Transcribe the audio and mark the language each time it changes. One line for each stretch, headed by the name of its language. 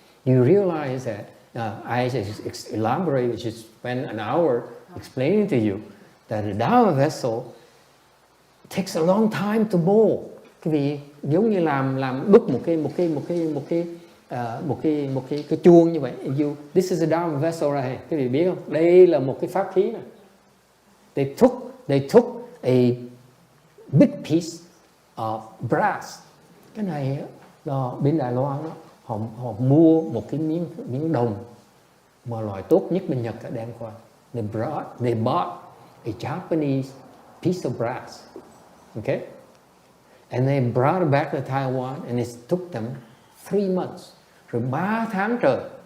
English: You realize that I just elaborate, just spend an hour explaining to you that the Dharma vessel takes a long time to mold.
Vietnamese: Cái vị giống như làm đúc một cái chuông như vậy.
English: This is a Dharma vessel right here.
Vietnamese: Cái vị biết không? Đây là một cái pháp khí này.
English: They took a big piece of brass.
Vietnamese: Cái này đó, bên Đài Loan đó, họ mua một cái miếng đồng mà loại tốt nhất bên Nhật đem qua.
English: They bought a Japanese piece of brass, okay, and they brought it back to Taiwan, and it took them 3 months,
Vietnamese: rồi 3 tháng trời.